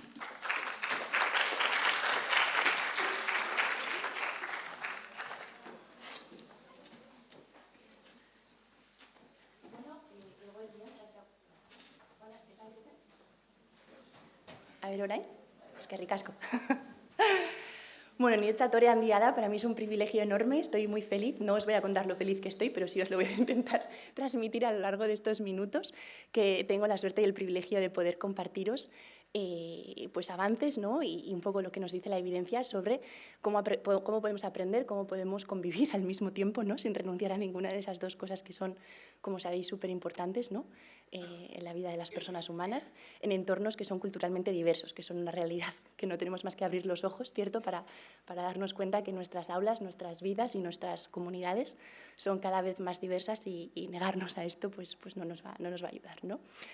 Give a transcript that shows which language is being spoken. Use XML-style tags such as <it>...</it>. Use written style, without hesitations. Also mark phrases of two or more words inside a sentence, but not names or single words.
<es>A ver,</es> <eu>orain, eskerrik asko. Bueno, niretzat tore handia da,</eu> <es>para mí es un privilegio enorme, estoy muy feliz, no os voy a contar lo feliz que estoy, pero sí os lo voy a intentar transmitir a lo largo de estos minutos, que tengo la suerte y el privilegio de poder compartiros pues avances, ¿no? y un poco lo que nos dice la evidencia sobre cómo podemos aprender, cómo podemos convivir al mismo tiempo, ¿no?, sin renunciar a ninguna de esas dos cosas que son, como sabéis, súper importantes, ¿no?, en la vida de las personas humanas, en entornos que son culturalmente diversos, que son una realidad que no tenemos más que abrir los ojos, ¿cierto?, para darnos cuenta que nuestras aulas, nuestras vidas y nuestras comunidades son cada vez más diversas y negarnos a esto pues no nos va a ayudar, ¿no?</es>